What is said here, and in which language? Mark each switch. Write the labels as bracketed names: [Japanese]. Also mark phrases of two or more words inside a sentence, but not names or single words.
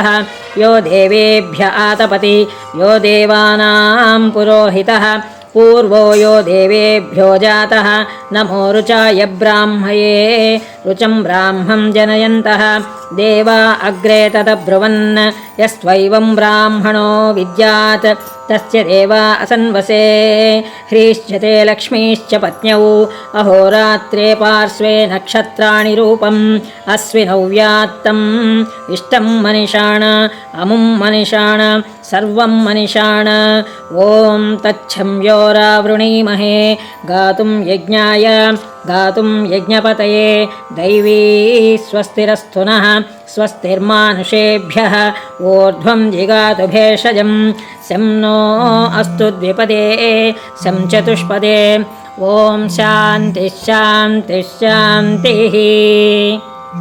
[Sanskrit] యో దేవేభ్య ఆతపతి యో దేవానాం పురోహితః. పూర్వో యో దేవేభ్యో జాతః నమో రుచాయ బ్రాహ్మయే. రుచం బ్రాహ్మం జనయంతః దేవా అగ్రే తదబ్రువన్. యస్త్వైవం బ్రాహ్మణో విద్యాత్ तस्य देवा असन्वसे ह्रीश्च ते लक्ष्मीश्च पत्न्यौ अहोरात्रे पार्श्वे नक्षत्राणि रूपम् अश्विनौ व्यात्तम् इष्टं मनिषाण अमुं मनिषाण सर्वं मनिषाण ॐ तच्छम्योरावृणीमहे गातुं यज्ञाय गातुं यज्ञपतये दैवी स्वस्तिरस्तु नः स्वस्तिर्मानुषेभ्यः ऊर्ध्वं जिगातु भेषजं शं नो अस्तु द्विपदे शं चतुष्पदे ॐ शान्तिः शान्तिः शान्तिः।